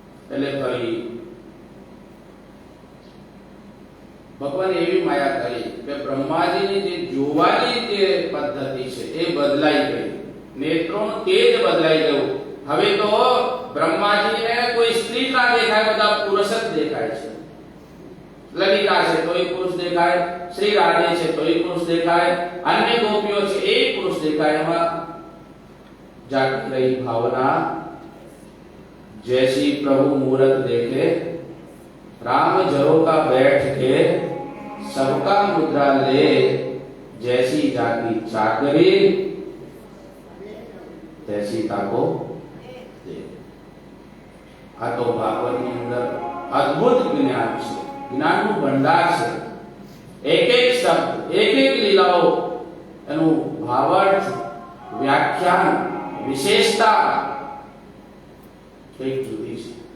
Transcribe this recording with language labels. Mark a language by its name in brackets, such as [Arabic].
[Gujarati] એટલે ફરી ભગવાને એવી માયા કરી કે બ્રહ્માજીની જે જોવાની જે પદ્ધતિ છે એ બદલાઈ ગઈ, નેત્રોનું તેજ બદલાઈ ગયું. હવે તો બ્રહ્માજીને કોઈ સ્ત્રી ના દેખાય, બધા પુરુષ જ દેખાય છે. લલિતા છે તો એક પુરુષ દેખાય, શ્રી રાધે છે તો એક પુરુષ દેખાય, અન્ય ગોપીઓ છે એક પુરુષ દેખાય. એમાં જાગૃત રહી ભાવના, [Hindi] जैसी प्रभु मूरत देखे, राम जरोका बैठ के सबका मुद्रा ले, जैसी जाकी चाकरी तैसी ताको दे. [Gujarati] આ તો ભાગવતની અંદર અદ્ભુત જ્ઞાન છે, જ્ઞાનનું ભંડાર છે. એક એક શબ્દ, એક એક લીલાઓ, એનું ભાવાર્થ, વ્યાખ્યાન, વિશેષતા એક જુદી છે.